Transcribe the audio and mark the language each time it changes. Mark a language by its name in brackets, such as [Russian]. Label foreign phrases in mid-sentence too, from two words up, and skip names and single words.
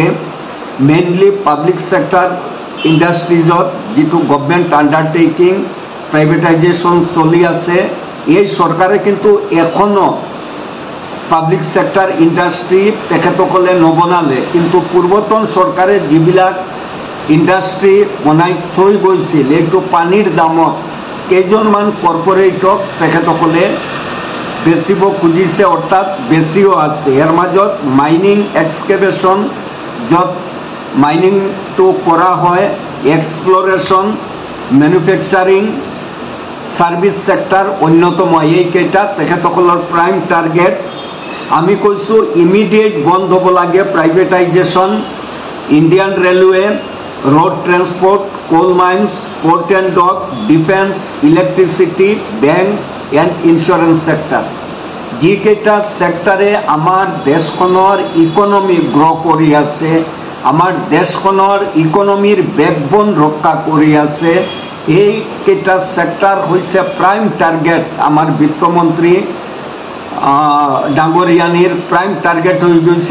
[English] mainly public sector industries [Assamese] যিটো [English] government undertaking privatisation [Assamese] চলি আছে, এই চৰকাৰে কিন্তু এখনো [English] public sector industry [Assamese] তেখেতসকলে নবনালে, কিন্তু পূৰ্বতন চৰকাৰে যিবিলাক ইণ্ডাষ্ট্ৰি বনাই থৈ গৈছিল, এইটো পানীৰ দামত কেইজনমান কৰ্পৰেটক তেখেতসকলে বেচিব খুজিছে, অৰ্থাৎ বেছিও আছে। ইয়াৰ মাজত [English] mining excavation, [Assamese] য'ত মাইনিংটো কৰা হয়, এক্সপ্লৰেশ্যন, মেনুফেকচাৰিং, [English] service sector [Assamese] অন্যতম। এইকেইটা তেখেতসকলৰ [English] prime target. [Assamese] আমি কৈছো ইমিডিয়েট বন্ধ হ'ব লাগে প্ৰাইভেটাইজেশ্যন। ইণ্ডিয়ান ৰেলৱে, [English] road transport, coal mines, port and dock, defense, electricity, bank and insurance sector. [Assamese] যিকেইটা সেক্টৰে আমাৰ দেশখনৰ [English] economy grow [Assamese] কৰি আছে, আমাৰ দেশখনৰ ইকনমিৰ বেকবোন ৰক্ষা কৰি আছে, এইকেইটা সেক্টৰ হৈছে [English] prime target. [Assamese] আমাৰ বিত্তমন্ত্ৰী ডাঙৰীয়ানীৰ [English] prime target [Assamese] হৈ গৈছে।